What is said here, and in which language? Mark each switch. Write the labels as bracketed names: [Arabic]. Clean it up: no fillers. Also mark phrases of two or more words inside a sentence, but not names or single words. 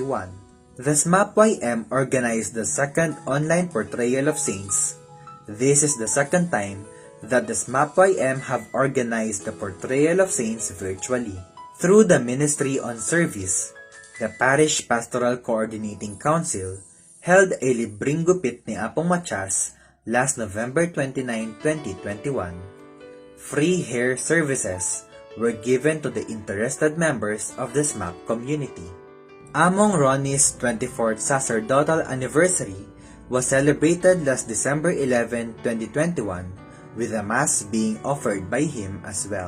[English] The SMAP-YM organized the second online Portrayal of Saints. This is the second time that the SMAP-YM have organized the Portrayal of Saints virtually. Through the Ministry on Service, the Parish Pastoral Coordinating Council held a [Pampanga] libreng gupit ni Apong Matias [English] last November 29, 2021. Free hair services were given to the interested members of the SMAP community. Among Ronnie's 24th sacerdotal anniversary was celebrated last December 11, 2021, with a Mass being offered by him as well.